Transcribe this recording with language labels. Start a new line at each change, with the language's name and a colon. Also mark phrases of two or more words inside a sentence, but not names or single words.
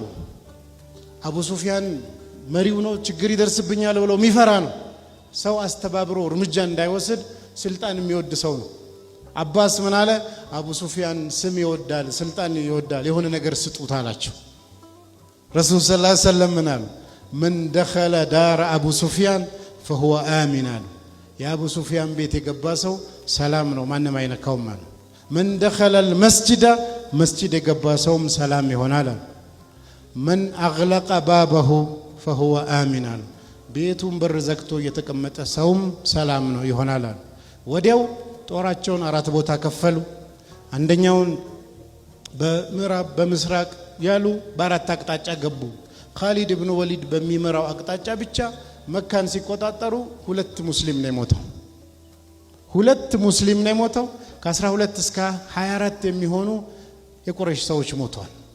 Amharic: አቡ ሱፊያን መሪው ነው፣ ችግር ይደርስብኛል ብሎ የሚፈራ ነው። ሰው አስተባብሮ እርምጃ እንዳይወስድ ስልጣን የሚወድ ሰው ነው። አባስ ምን አለ? አቡ ሱፊያን ስም ይወዳል፣ ስልጣን ይወዳል፣ የሆነ ነገር ስጡት አላቸው።
Arabic: رسول صلى الله عليه وسلم
Amharic: ምን አሉ?
Arabic: من دخل دار أبو سفيان فهو آمن
Amharic: አሉ። የአቡ ሱፊያን ቤት የገባ ሰው ሰላም ነው፣ ማንም አይነካውም አሉ።
Arabic: من دخل المسجد
Amharic: መስጂድ የገባ ሰውም ሰላም ይሆናል አሉ።
Arabic: من أغلق بابه فهو آمن
Amharic: አሉ። ቤቱን በር ዘግቶ የተቀመጠ ሰውም ሰላም ነው ይሆናል አሉ። ወዲያው ጦራቸውን 4 ቦታ ከፈሉ። አንደኛውን በምዕራብ በምስራቅ ያሉ በ4 አቅጣጫ ገቡ። ኻሊድ ኢብኑ ወሊድ በሚመራው አቅጣጫ ብቻ መካን ሲቆጣጠሩ 2 ሙስሊም ነው የሞተው። 2 ሙስሊም ነው የሞተው። ከ12 እስከ 24 የሚሆኑ የቁረይሽ ሰዎች ሞተዋል።